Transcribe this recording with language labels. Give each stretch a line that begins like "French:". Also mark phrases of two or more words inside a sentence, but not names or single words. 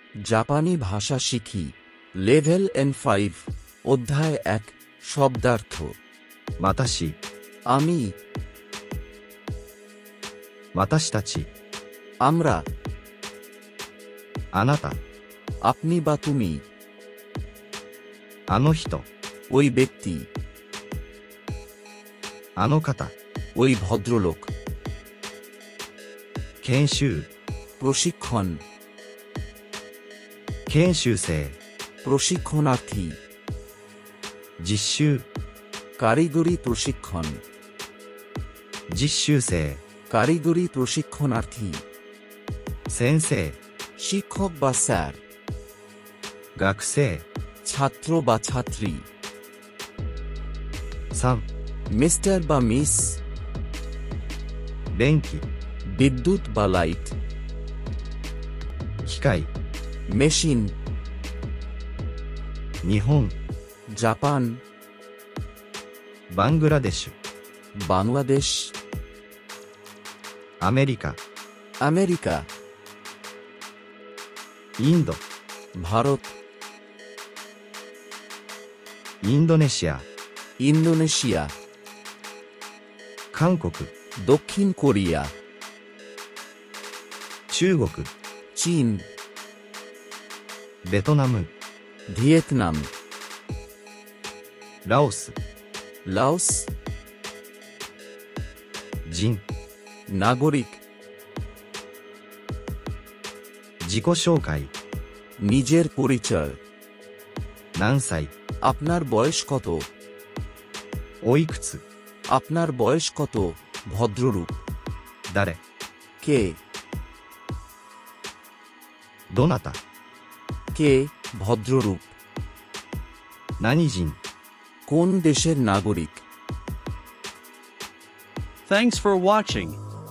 Bangla: জাপানি ভাষা শিখি। লেভেল N5 অধ্যায় 1 শব্দার্থ।
Japanese: 私、
Bangla: আমি,
Japanese: 私たち、
Bangla: আমরা,
Japanese: あなた、
Bangla: আপনি বা তুমি,
Japanese: あの人、
Bangla: ওই ব্যক্তি,
Japanese: あの方、
Bangla: ওই ভদ্রলোক,
Japanese: 研修、
Bangla: প্রশিক্ষণ,
Japanese: 研修生、
Bangla: প্রশিক্ষণার্থী,
Japanese: 実習、
Bangla: কারিগরি প্রশিক্ষণ,
Japanese: 実習生、
Bangla: কারিগরি প্রশিক্ষণার্থী,
Japanese: 先生、
Bangla: শিক্ষক বা স্যার,
Japanese: 学生、
Bangla: ছাত্র বা ছাত্রী,
Japanese: さん、
Bangla: মিস্টার বা মিস,
Japanese: 電気、
Bangla: বিদ্যুৎ বা লাইট,
Japanese: 機械、
Bangla: মেশিন,
Japanese: 日本、
Bangla: জাপান,
Japanese: バングラデシュ、
Bangla: বাংলাদেশ,
Japanese: アメリカ、
Bangla: আমেরিকা,
Japanese: インド、
Bangla: ভারত,
Japanese: インドネシア、
Bangla: ইন্দোনেশিয়া,
Japanese: 韓国、
Bangla: দক্ষিণ কোরিয়া,
Japanese: 中国、
Bangla: চীন,
Japanese: ベトナム、
Bangla: ভিয়েতনাম,
Japanese: ラオス、
Bangla: লাওস,
Japanese: 人、
Bangla: নাগরিক,
Japanese: 自己紹介、
Bangla: নিজের পরিচয়,
Japanese: 何歳、
Bangla: আপনার বয়স কত,
Japanese: おいくつ、
Bangla: আপনার বয়স কত, ভদ্ররূপ,
Japanese: 誰、
Bangla: কে,
Japanese: どなた、
Bangla: কে, ভদ্ররূপ,
Japanese: 何人。
Bangla: কোন দেশের নাগরিক।
English: Thanks for watching.